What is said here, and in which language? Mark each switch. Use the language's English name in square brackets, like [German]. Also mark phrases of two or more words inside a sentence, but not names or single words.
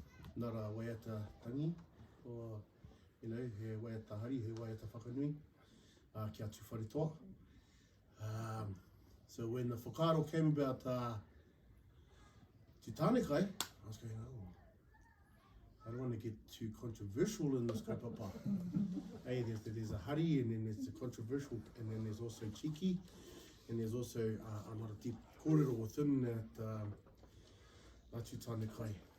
[Māori] nara waiata tangi, [English] or, you know, [Māori] he waiata hari, he waiata whakanui, kia tūwhare toa. [English] So when the whakaaro came about Te Tānekai, I was going, oh, I don't want to get too controversial in this kaupapa. Hey, there's a hari, and then there's the controversial, and then there's also cheeky, and there's also a lot of deep kōrero within that Te Tānekai.